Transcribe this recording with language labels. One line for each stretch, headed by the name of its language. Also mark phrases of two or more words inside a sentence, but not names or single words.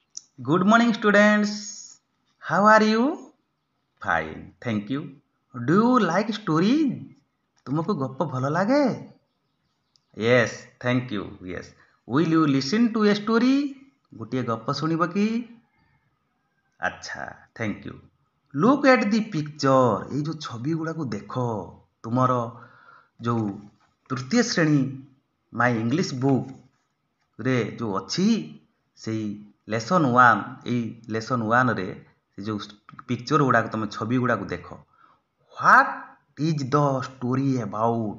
English: Good morning, students. How are you? Fine, thank you. Do you like stories?
Odia: तुमको गप्प ଭଲ ଲାଗେ?
English: Yes, thank you. Yes. Will you listen to a story?
Odia: ଗୋଟିଏ ଗପ ଶୁଣିବ କି? ଆଚ୍ଛା,
English: thank you. Look at the picture.
Odia: ଏଇ ଯୋଉ ଛବି ଗୁଡାକୁ ଦେଖ। ତୁମର ଯୋଉ ତୃତୀୟ ଶ୍ରେଣୀ
English: my English book
Odia: ରେ ଯୋଉ ଅଛି ସେଇ ଲେସନ୍ 1 ଏଇ ଲେସନ୍ 1 ରେ ସେ ଯୋଉ ପିକ୍ଚର ଗୁଡାକ ତମେ ଛବି ଗୁଡାକୁ ଦେଖ।
English: what is the story about?